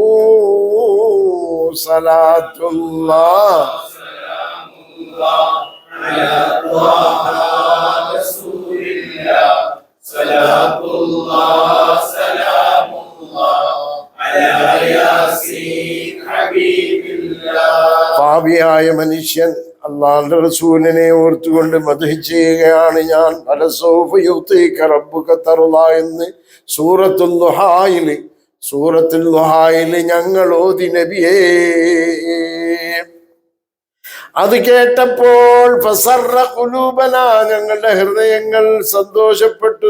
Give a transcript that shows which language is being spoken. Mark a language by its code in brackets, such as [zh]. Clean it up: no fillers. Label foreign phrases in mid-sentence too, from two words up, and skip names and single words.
[ar] صلاة الله على طه رسول الله. صلاة الله سلام الله على ياسين حبيب الله. [ml] പാപിയായ മനുഷ്യൻ അള്ളാഹുവിന്റെ റസൂലിനെ ഓർത്തുകൊണ്ട് മദ്ഹ് ചെയ്യുകയാണ് ഞാൻ. [ar] ولسوف يعطيك ربك فترضى [ml] എന്ന് സൂറത്തുൽ ദുഹായിൽ ഞങ്ങൾ ഓതി നബിയേ. അത് കേട്ടപ്പോൾ [ar] فسرت قلوبنا, [ml] ഞങ്ങളുടെ ഹൃദയങ്ങൾ സന്തോഷപ്പെട്ടു.